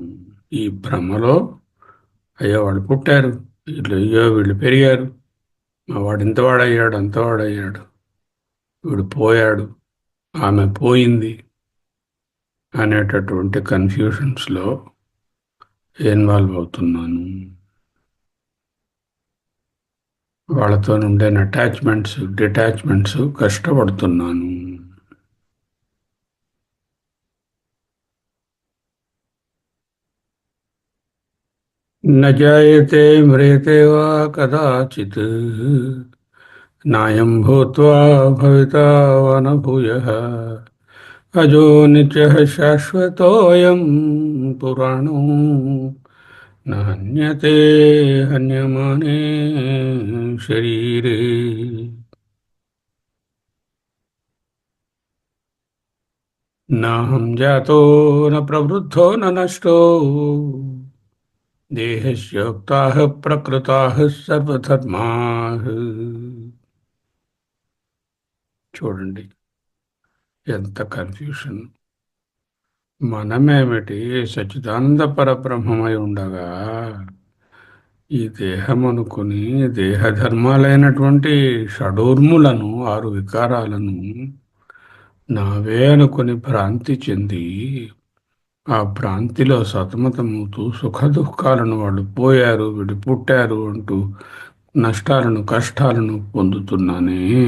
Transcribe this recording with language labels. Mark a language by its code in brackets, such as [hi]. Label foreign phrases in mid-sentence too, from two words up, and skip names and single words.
[te] ఈ భ్రమలో అయ్యో వాళ్ళు పుట్టారు, వీళ్ళు అయ్యో వీళ్ళు పెరిగారు, మా వాడు ఇంతవాడయ్యాడు అంతవాడయ్యాడు, వీడు పోయాడు, ఆమె పోయింది అనేటటువంటి కన్ఫ్యూషన్స్లో ఇన్వాల్వ్ అవుతున్నాను. వాళ్ళతో ఉండే అటాచ్మెంట్స్, డిటాచ్మెంట్స్ కష్టపడుతున్నాను. [sa] न जायते म्रियते वा कदाचित् नायं भूत्वा भविता वा न भूयः अजो नित्यः शाश्वतोऽयं पुराणो न हन्यते हन्यमाने शरीरे. नाहं जातो न प्रवृद्धो न नष्टो దేహస్యోక్తాః ప్రకృతాః సర్వధర్మాః. [te] చూడండి ఎంత కన్ఫ్యూషన్. మనమేమిటి సచ్చిదానంద పరబ్రహ్మమై ఉండగా ఈ దేహం అనుకుని దేహధర్మాలైనటువంటి షడూర్ములను, 6 వికారాలను నావే అనుకుని భ్రాంతి చెంది ఆ భ్రాంతిలో సతమతమవుతూ సుఖ దుఃఖాలను వాళ్ళు పోయారు, వీడు పుట్టారు అంటూ నష్టాలను, కష్టాలను పొందుతున్నానే.